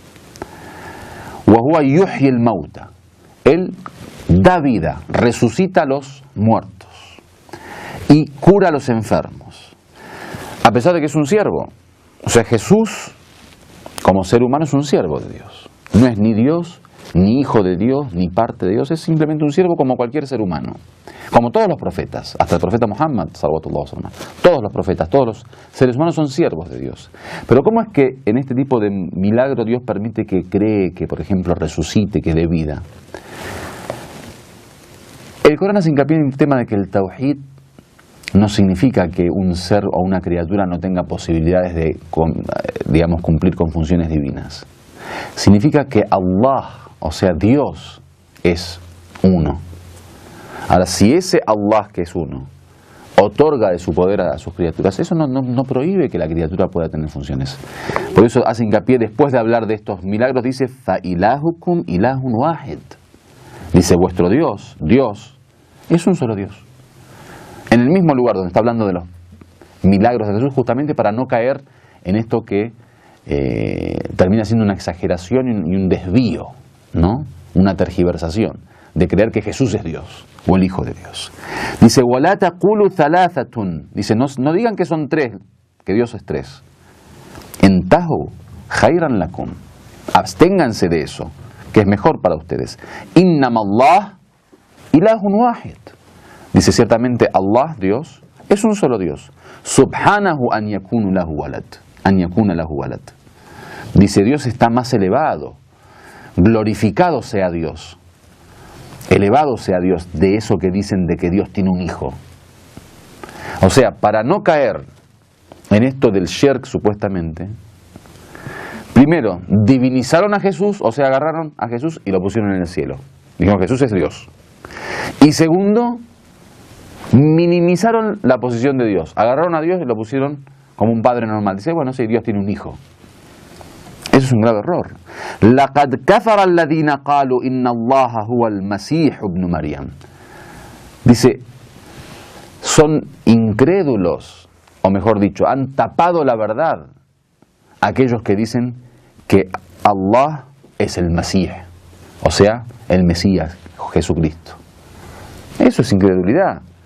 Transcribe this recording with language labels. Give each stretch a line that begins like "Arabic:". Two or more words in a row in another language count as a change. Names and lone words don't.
Spanish: Él da vida, resucita a los muertos y cura a los enfermos. A pesar de que es un siervo. O sea, Jesús, como ser humano, es un siervo de Dios. No es ni Dios, ni hijo de Dios, ni parte de Dios. Es simplemente un siervo como cualquier ser humano. Como todos los profetas, hasta el profeta Muhammad,
Arabic: صلى الله عليه وسلم.
Spanish: Todos los profetas, todos los seres humanos son siervos de Dios. Pero ¿cómo es que en este tipo de milagro Dios permite que cree, que por ejemplo resucite, que dé vida? El Corán hace hincapié en el tema de que el tawhid no significa que un ser o una criatura no tenga posibilidades de, digamos, cumplir con funciones divinas. Significa que Allah, o sea, Dios, es uno. Ahora, si ese Allah que es uno otorga de su poder a sus criaturas, eso no prohíbe que la criatura pueda tener funciones. Por eso hace hincapié, después de hablar de estos milagros, dice
Arabic: فَإِلَهُكُمْ إِلَهٌ وَاحِدٌ.
Spanish: Dice, vuestro Dios, Dios, es un solo Dios. En el mismo lugar donde está hablando de los milagros de Jesús, justamente para no caer en esto que termina siendo una exageración y un desvío, ¿no? Una tergiversación de creer que Jesús es Dios o el Hijo de Dios. Dice,
Arabic: وَلَا تَقُولُوا ثَلَاثَةٌ.
Spanish: Dice, no digan que son tres, que Dios es tres.
Arabic: انتهوا خيرا لكم.
Spanish: Absténganse de eso, que es mejor para ustedes.
Arabic: إنما الله إله واحد.
Spanish: Dice, ciertamente Allah, Dios, es un solo Dios.
Arabic: سبحانه أن يكون له ولد. أن يكون له ولد.
Spanish: Dice, Dios está más elevado. Glorificado sea Dios. Elevado sea Dios de eso que dicen de que Dios tiene un hijo. O sea, para no caer en esto del shirk supuestamente, primero, divinizaron a Jesús, o sea, agarraron a Jesús y lo pusieron en el cielo. Dijeron, Jesús es Dios. Y segundo, minimizaron la posición de Dios. Agarraron a Dios y lo pusieron como un padre normal. Dice, bueno, sí, Dios tiene un hijo. Eso es un grave error.
Arabic: لَقَدْ كَفَرَ الَّذِينَ قَالُوا إِنَّ اللَّهَ هُوَ الْمَسِيحُ ابْنُ مَرْيَمَ.
Spanish: Dice, son incrédulos, o mejor dicho, han tapado la verdad aquellos que dicen que Allah es el Mesías, o sea, el Mesías, Jesucristo. Eso es incredulidad.